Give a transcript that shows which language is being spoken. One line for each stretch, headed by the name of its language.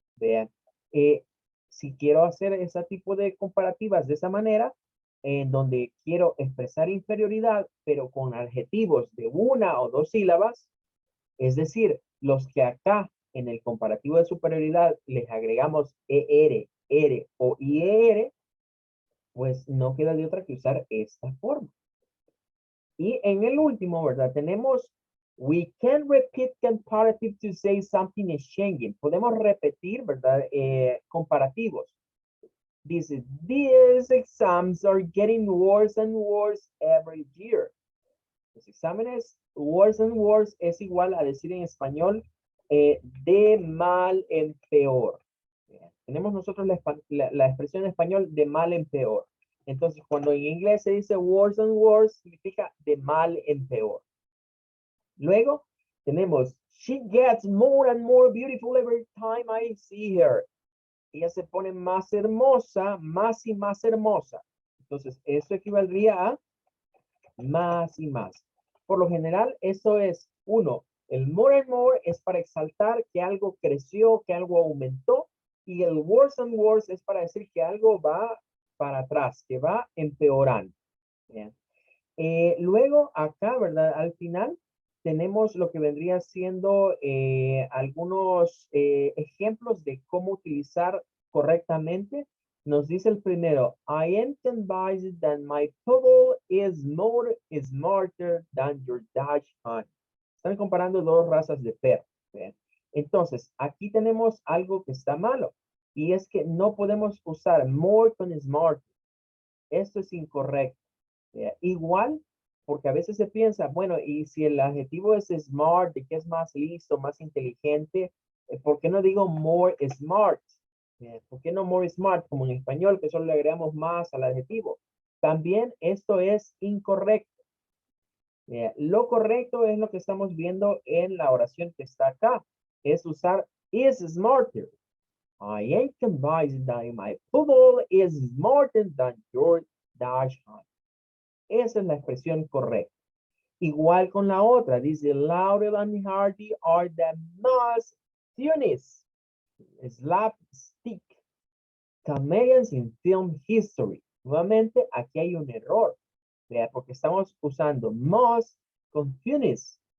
Spanish: Vean, si quiero hacer ese tipo de comparativas de esa manera, en donde quiero expresar inferioridad, pero con adjetivos de 1 o 2 sílabas, es decir, los que acá en el comparativo de superioridad les agregamos ER, ER o IER, pues no queda de otra que usar esta forma. Y en el último, ¿verdad? Tenemos
English: we can repeat comparative to say something is changing.
Spanish: Podemos repetir, ¿verdad? Comparativos. Dice,
English: these exams are getting worse and worse every year.
Spanish: Los exámenes
English: worse and worse
Spanish: es igual a decir en español de mal en peor. Tenemos nosotros la expresión en español de mal en peor. Entonces, cuando en inglés se dice
English: worse and worse,
Spanish: significa de mal en peor. Luego, tenemos,
English: she gets more and more beautiful every time I see her.
Spanish: Ella se pone más hermosa, más y más hermosa. Entonces, eso equivaldría a más y más. Por lo general, eso es, uno, el
English: more and more
Spanish: es para exaltar que algo creció, que algo aumentó, y el
English: worse and worse
Spanish: es para decir que algo va para atrás, que va empeorando. Bien. Luego, acá, ¿verdad? Al final, tenemos lo que vendría siendo algunos ejemplos de cómo utilizar correctamente. Nos dice el primero,
English: I am convinced that my poodle is more smarter than your Dachshund honey.
Spanish: Están comparando dos razas de perro. ¿Bien? Entonces, aquí tenemos algo que está malo. Y es que no podemos usar more con smart. Esto es incorrecto. Igual, porque a veces se piensa, bueno, y si el adjetivo es smart, de que es más listo, más inteligente, ¿por qué no digo
English: more smart?
Spanish: ¿Por qué no more smart? Como en español, que solo le agregamos más al adjetivo. También esto es incorrecto. Lo correcto es lo que estamos viendo en la oración que está acá. Es usar
English: is smarter. I am convinced that my poodle is smarter than your Dachshund.
Spanish: Esa es la expresión correcta. Igual con la otra, dice
English: Laurel and Hardy are the most funniest slapstick comedians in film history.
Spanish: Nuevamente, aquí hay un error, ¿vea? Porque estamos usando most con funniest.